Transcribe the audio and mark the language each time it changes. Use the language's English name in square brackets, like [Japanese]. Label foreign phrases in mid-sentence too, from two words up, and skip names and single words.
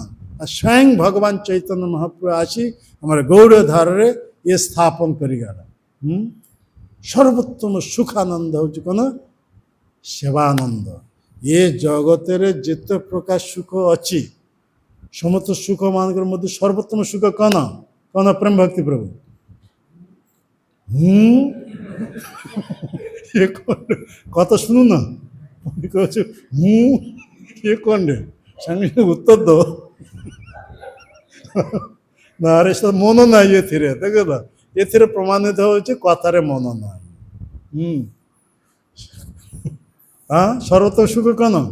[Odia] ସ୍ୱୟଂ ଭଗବାନ ଚୈତନ୍ୟ ମହାପ୍ରଭୁ ଆସି ଆମର ଗୌଡ଼ ଧାରରେ ଇଏ ସ୍ଥାପନ କରିଗଲା। ସର୍ବୋତ୍ତମ ସୁଖାନନ୍ଦ ହେଉଛି କ'ଣ? ସେବାନନ୍ଦ। ଏ ଜଗତରେ ଯେତେ ପ୍ରକାର ସୁଖ ଅଛି, ସମସ୍ତ ସୁଖ ମାନଙ୍କର ମଧ୍ୟ ସର୍ବୋତ୍ତମ ସୁଖ କ'ଣ? କ'ଣ? ପ୍ରେମ ଭକ୍ତି ପ୍ରଭୁ। [Bangla] কথা শুনুন না, [Odia] কହୁଛୁ ମୁଁ କିଏ କ'ଣ ସାଙ୍ଗେ ଉତ୍ତର ଦେବ ନା? ଆରେ ସେ ମନ ନାହିଁ ଏଥିରେ। ଦେଖ, ଏଥିରେ ପ୍ରମାଣିତ ହେଉଛି କଥାରେ ମନ ନାହିଁ। ସର୍ବୋତ୍ତମ ସୁଖ କ'ଣ?